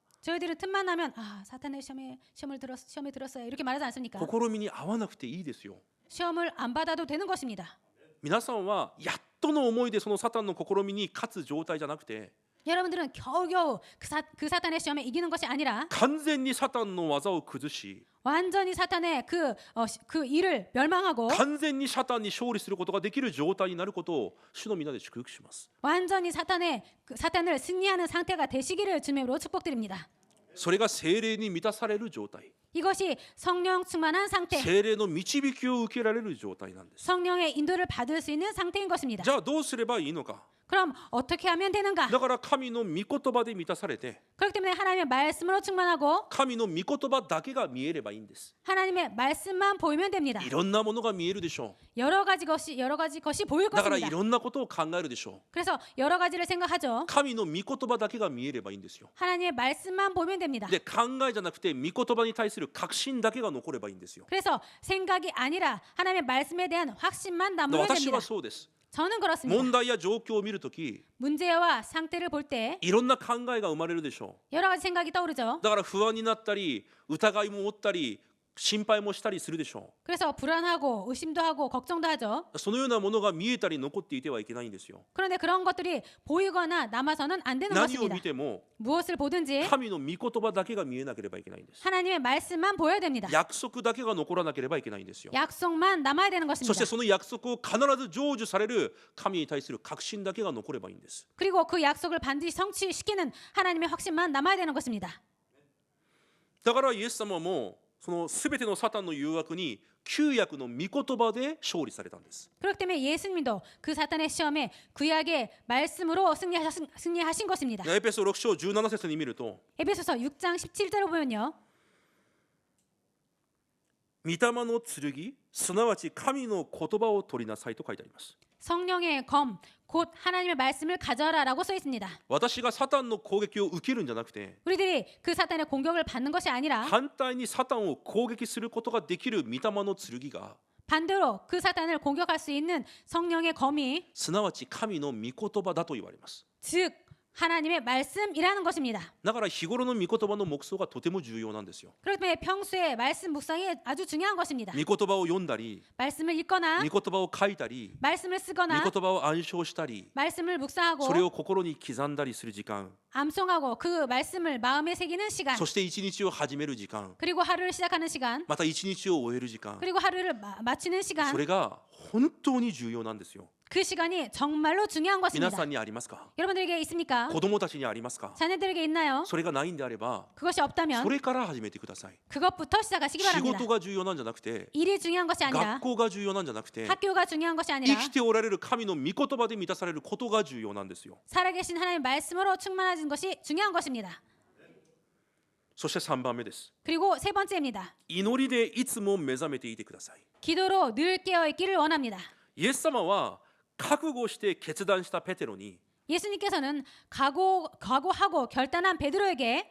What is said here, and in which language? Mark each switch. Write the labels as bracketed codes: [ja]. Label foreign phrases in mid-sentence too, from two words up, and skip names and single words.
[ko] 저희들은 틈만 나면 사탄의 시험에 들었어요 이렇게 말하지 않습니까? [ja] 試みに遭わなくていいですよ。 [ko] 시험을 안 받아도 되는 것입니다. [ja] 皆さんはやっとの思いでそのサタンの試みに勝つ状態じゃなくて、 [ko] 여러분들은 겨우겨우 그 사탄의 시험에 이기는 것이 아니라 [ja] 完全にサタンの技を崩し、 [ko] 완전히 사탄의 그 일을 멸망하고 [ja] 完全にサタンに勝利することができる状態になることを主の皆で祝福します。 [ko] 완전히 사탄을 승리하는 상태가 되시기를 주님으로 축복드립니다. [ja] それが聖霊に満たされる状態、 [ko] 이것이 성령 충만한 상태, [ja] 聖霊の導きを受けられる状態なんです。 [ko] 성령의 인도를 받을 수 있는 상태인 것입니다. [ja] じゃあどうすればいいのか。 [ko] 그럼 어떻게 하면 되는가? [ja] だから神の御言葉で満たされて、 [ko] 그렇기 때문에 하나님의 말씀으로 충만하고 [ja] 神の御言葉だけが見えればいいんです。 [ko] 하나님의 말씀만 보이면 됩니다. [ja] いろんなものが見えるでしょ [ko] 여러 가지 것이 보일 [ja] う。だからい [ko] 것입니다. [ja] ろんなことを考えるでしょ [ko] 그래서 여러 가지를 생각하죠. [ja] う。神の御言葉だけが見えればいいんですよ。 [ko] 하나님의 말씀만 보면 됩니다. [ja] で、考えじゃなくて御言葉に対する確信だけが残ればいいんですよ。 [ko] 그래서 생각이 아니라 하나님의 말씀에 대한 확신만 [ja] で [ko] 남으면 [ja] 私 [ko] 됩니다. [ja] はそうです。 [ko] 저는 그렇습니다. [ja] 問題や状況を見るとき、 [ko] 문제와 상태를 볼 때 [ja] いろんな考えが生まれるでしょ [ko] 여러 가지 생각이 떠오르죠. [ja] う。だから不安になったり、疑いも持ったり、心配もしたりするでしょ [ko] 그래서 불안하고 의심도 하고 걱정도 하죠. [ja] う。そのようなものが見えたり残っていてはいけないんですよ。 [ko] 그런데 그런 것들이 보이거나 남아서는 안 되는 [ja] 何を [ko] 것입니다. [ja] 見ても [ko] 무엇을 보든지 [ja] 神の御言葉だけが見えなければいけないんです。 [ko] 하나님의 말씀만 보여야 됩니다. [ja] 約束だけが残らなければいけないんですよ。 [ko] 약속만 남아야 되는 [ja] そして [ko] 것입니다. [ja] その約束を必ず成就される神に対する確信だけが残ればいいんです。 [ko] 그리고 그 약속을 반드시 성취시키는 하나님의 확신만 남아야 되는 것입니다. [ja] だからイエス様もその全てのサタンの誘惑に旧約の御言葉で勝利されたんです。 [ko] 그렇기 때문에 예수님도 그 사탄의 시험에 구약의 말씀으로 승리하신 것입니다. [ja] エペソ6章17節に見ると、 [ko] 에베소서 6장 17절을 보면요. [ja] 御霊の剣、すなわち神の言葉を取りなさいと書いてあります。 [ko] 성령의 검, 곧 하나님의 말씀을 가져라라고 써 있습니다. [ja] 私がサタンの攻撃を受けるんじゃなくて、 [ko] 우리들이 그 사탄의 공격을 받는 것이 아니라 [ja] 反対にサタンを攻撃することができる御霊の剣が、 [ko] 반대로 그 사탄을 공격할 수 있는 성령의 검이 [ja] すなわち神の御言葉だと言われます。 [ko] 즉 하나님의 말씀이라는 것입니다. [ja] だから日頃の御言葉の黙想がとても重要なんですよ。 [ko] 그렇기 때문에 평소에 말씀 묵상이 아주 중요한 것입니다. [ja] 御言葉を読んだり、 [ko] 말씀을 읽거나 [ja] 御言葉を書いたり、 [ko] 말씀을 [ja] 御 [ko] 쓰거나 [ja] 言葉を暗唱したり、 [ko] 말씀을 묵상하고 [ja] それを心に刻んだりする時間、 [ko] 암송하고 그 말씀을 마음에 새기는 시간, [ja] そして一日を始める時間、 [ko] 그리고 하루를 시작하는 시간, [ja] また一日を終える時間、 [ko] 그리고 하루를 마치는 [ja] そ [ko] 시간, [ja] れが本当に重要なんですよ。 [ko] 그 시간이 정말로 중요한 [ja] 皆 [ko] 것입니다. [ja] さんにありますか？ [ko] 여러분들에게 있습니까? [ja] 子供たちにありますか？ [ko] 자녀들에게 있나요? [ja] それがないんであれば、 [ko] 그것이 없다면 [ja] それから始めてください。 [ko] 그것부터 시작하시기 [ja] 仕 [ko] 바랍니다. [ja] 事が重要なんじゃなくて、 [ko] 일이 중요한 것이 [ja] 学 [ko] 아니라 [ja] 校が重要なんじゃなくて、 [ko] 학교가 중요한 것이 [ja] 生 [ko] 아니라 [ja] きておられる神の御言葉で満たされることが重要なんですよ。 [ko] 살아계신 하나님의 말씀으로 충만해진 것이 중요한 것입니다. [ja] そして3番目です。 [ko] 그리고 세 번째입니다. [ja] 祈りでいつも目覚めていてください。 [ko] 기도로 늘 깨어있기를 원합니다. [ja] イエス様は覚悟して決断したペテロに、 [ko] 예수님께서는 각오하고 결단한 베드로에게